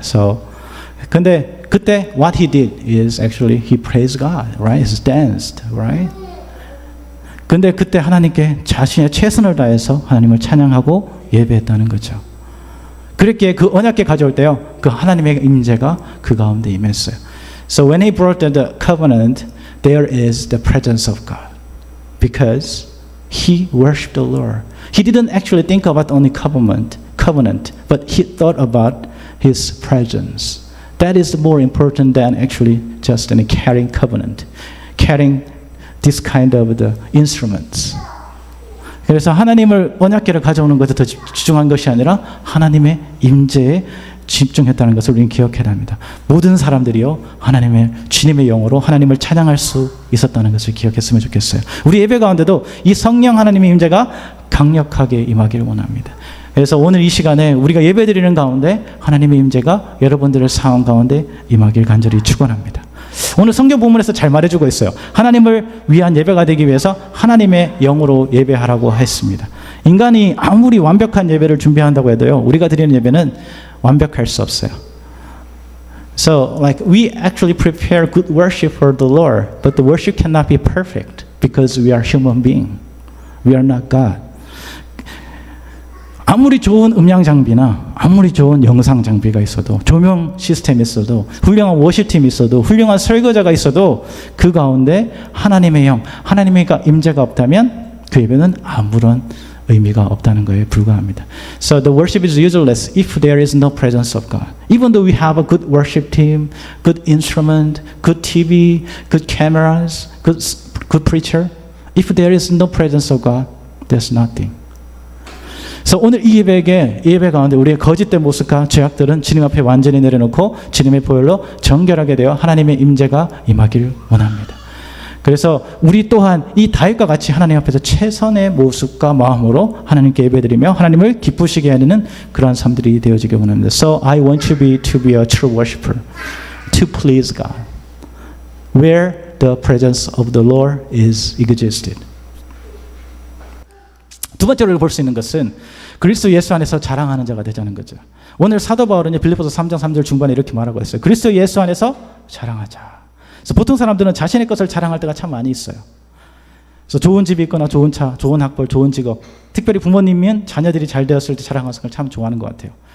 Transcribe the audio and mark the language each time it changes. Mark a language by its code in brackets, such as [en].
[en] So, [ko] 근데 그때 [en] what he did is actually he praised God, right? He danced, right? [ko] 근데 그때 하나님께 자신의 최선을 다해서 하나님을 찬양하고 예배했다는 거죠. 그렇게 그 언약궤 가져올 때요, 그 하나님의 임재가 그 가운데 임했어요. [en] So when he brought the covenant, there is the presence of God, because he worshipped the Lord. He didn't actually think about only covenant, but he thought about his presence. That is more important than actually just carrying covenant, carrying this kind of the instruments. [ko] 그래서 하나님을 언약궤를 가져오는 것에 더 집중한 것이 아니라 하나님의 임재에 집중했다는 것을 우리는 기억해야 합니다. 모든 사람들이요, 주님의 영으로 하나님을 찬양할 수 있었다는 것을 기억했으면 좋겠어요. 우리 예배 가운데도 이 성령 하나님의 임재가 강력하게 임하기를 원합니다. 그래서 오늘 이 시간에 우리가 예배드리는 가운데 하나님의 임재가 여러분들의 상황 가운데 임하길 간절히 축원합니다. 오늘 성경 본문에서 잘 말해주고 있어요. 하나님을 위한 예배가 되기 위해서 하나님의 영으로 예배하라고 했습니다. 인간이 아무리 완벽한 예배를 준비한다고 해도요, 우리가 드리는 예배는 완벽할 수 없어요. [en] So, we actually prepare good worship for the Lord, but the worship cannot be perfect because we are human being. We are not God. [ko] 아무리 좋은 음향 장비나 아무리 좋은 영상 장비가 있어도, 조명 시스템이 있어도, 훌륭한 워십팀이 있어도, 훌륭한 설교자가 있어도 그 가운데 하나님의 영, 하나님의 임재가 없다면 그 예배는 아무런 의미가 없다는 것에 불과합니다. [en] So the worship is useless if there is no presence of God. Even though we have a good worship team, good instrument, good TV, good cameras, good preacher, if there is no presence of God, there's nothing. [ko] 그래서 오늘 이 예배 가운데 우리의 거짓된 모습과 죄악들은 주님 앞에 완전히 내려놓고 주님의 보혈로 정결하게 되어 하나님의 임재가 임하기를 원합니다. 그래서 우리 또한 이 다윗과 같이 하나님 앞에서 최선의 모습과 마음으로 하나님께 예배드리며 하나님을 기쁘시게 하는 그러한 삶들이 되어지길 원합니다. [en] So I want you to be a true worshiper, to please God, where the presence of the Lord is existed. [ko] 두 번째로 볼 수 있는 것은 그리스도 예수 안에서 자랑하는 자가 되자는 거죠. 오늘 사도 바울은 빌립보서 3장 3절 중반에 이렇게 말하고 있어요. 그리스도 예수 안에서 자랑하자. 그래서 보통 사람들은 자신의 것을 자랑할 때가 참 많이 있어요. 그래서 좋은 집이 있거나 좋은 차, 좋은 학벌, 좋은 직업, 특별히 부모님은 자녀들이 잘 되었을 때 자랑하는 것을 참 좋아하는 것 같아요.